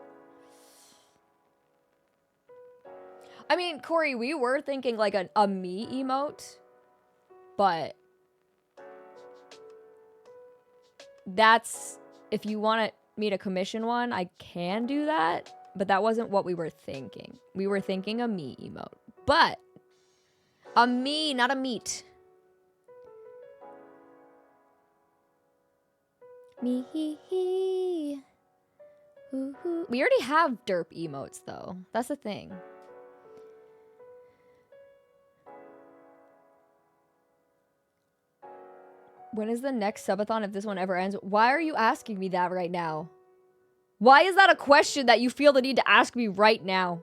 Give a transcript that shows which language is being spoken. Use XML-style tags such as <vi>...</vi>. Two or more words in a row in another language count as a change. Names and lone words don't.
<en>I mean, Corey, we were thinking like a me emote, but that's, if you want me to commission one, I can do that, but that wasn't what we were thinking. We were thinking a me emote, but a me, not a meat. Me hee hee. Hoo hoo. We already have derp emotes though. That's the thing. When is the next subathon if this one ever ends? Why are you asking me that right now? Why is that a question that you feel the need to ask me right now?</en>